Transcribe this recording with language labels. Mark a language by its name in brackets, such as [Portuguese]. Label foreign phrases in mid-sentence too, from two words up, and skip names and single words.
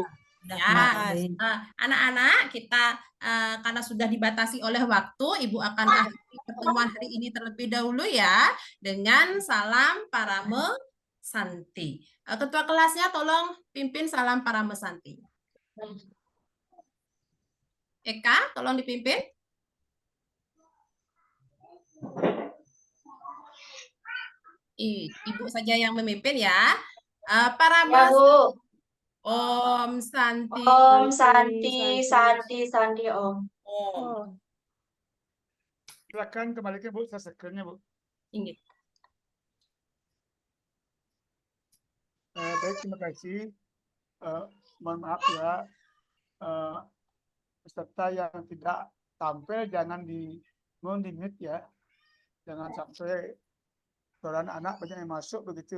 [Indonesian] Ya, anak-anak kita karena sudah dibatasi oleh waktu, Ibu akan akhiri pertemuan hari ini terlebih dahulu ya dengan salam Parame Santi. Ketua kelasnya tolong pimpin salam Parame Santi. Eka, tolong dipimpin. Ibu saja yang memimpin ya. Parame Ya, Bu. [Sanskrit] Om Santi. Om Santi, Santi, Santi, Om. Om. [Indonesian] Silakan kembalikan Bu, saya screen-nya Bu. Ini. Baik, terima kasih. Mohon maaf ya, peserta yang tidak tampil jangan mohon di mute ya, jangan sampai suara anak-anak banyak yang masuk begitu.